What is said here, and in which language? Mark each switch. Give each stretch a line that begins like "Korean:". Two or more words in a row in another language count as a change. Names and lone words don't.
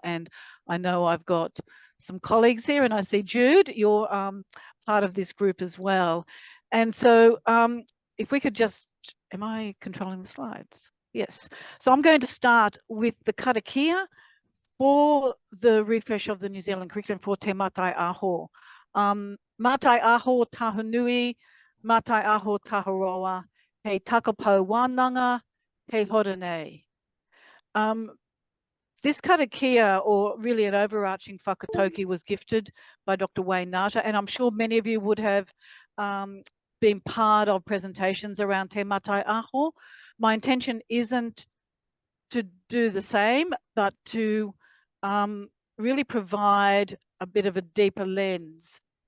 English: And I know I've got some colleagues here, and I see Jude, you're part of this group as well. And so if we could just, am I controlling the slides? Yes. So I'm going to start with the karakia for the refresh of the New Zealand curriculum for Te Mātaiaho.
Māori: Mātaiaho tahunui, Mātaiaho taharoa, hei takapau wānanga, hei horanei.
English: This karakia, or really an overarching whakatauki, was gifted by Dr. Wayne Nata, and I'm sure many of you would have been part of presentations around Te Mātaiaho. My intention isn't to do the same, but to really provide a bit of a deeper lens.